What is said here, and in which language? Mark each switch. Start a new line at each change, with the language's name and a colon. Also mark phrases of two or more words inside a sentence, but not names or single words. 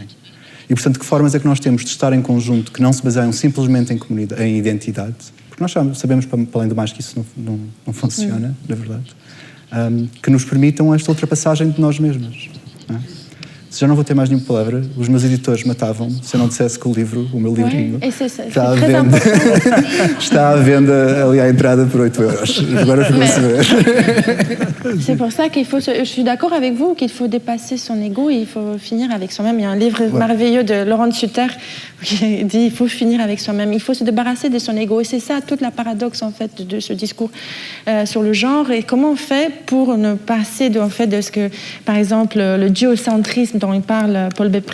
Portuguese: E, portanto, que formas é que nós temos de estar em conjunto que não se baseiam simplesmente em identidade, porque nós sabemos, para além do mais, que isso não funciona, na verdade, que nos permitam esta ultrapassagem de nós mesmos. Não é? Se já não vou ter mais nenhuma palavra, os meus editores matavam-me se eu não dissesse que o meu livrinho, está à venda. Está à venda ali à entrada por 8 euros. Agora ficou a saber.
French: C'est pour ça qu'il faut... Je suis d'accord avec vous qu'il faut dépasser son ego et il faut finir avec soi-même. Il y a un livre merveilleux de Laurent Sutter qui dit il faut finir avec soi-même. Il faut se débarrasser de son ego. Et c'est ça toute la paradoxe en fait de ce discours sur le genre. Et comment on fait pour ne passer de ce que, par exemple, le duocentrisme dont il parle Paul B.